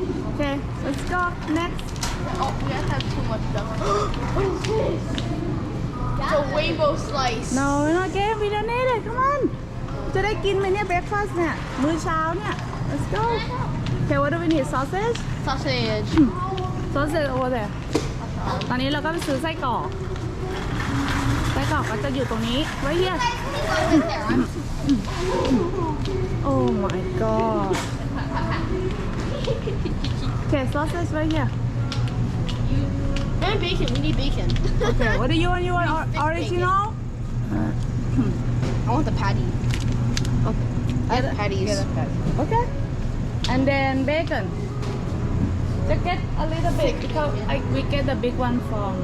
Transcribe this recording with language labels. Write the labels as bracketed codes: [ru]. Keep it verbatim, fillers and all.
[en] okay let's go next Oh, we guys have too much duck. What's this? It's a rainbow slice. no we're not getting we don't need it come on [th] จะได้กินไหมเนี่ย [en] breakfast [th] เนี่ยมื้อเช้าเนี่ย [en] let's go okay what do we need sausage Sausage. [th] ซอสเสร็จโอเดี๋ยวตอนนี้เราก็ไปซื้อไส้กรอก ไส้กรอกก็จะอยู่ตรงนี้ไว้เฮีย [en] It's there. I'm [th] โอ้ [en] my god [th] โอเคซอสเสร็จไว้เฮีย [en] And bacon. We need bacon. โอเค what do you want you want or- original I want the patty. Get the patties. okay and then bacon just get a little bit because I we get the big one from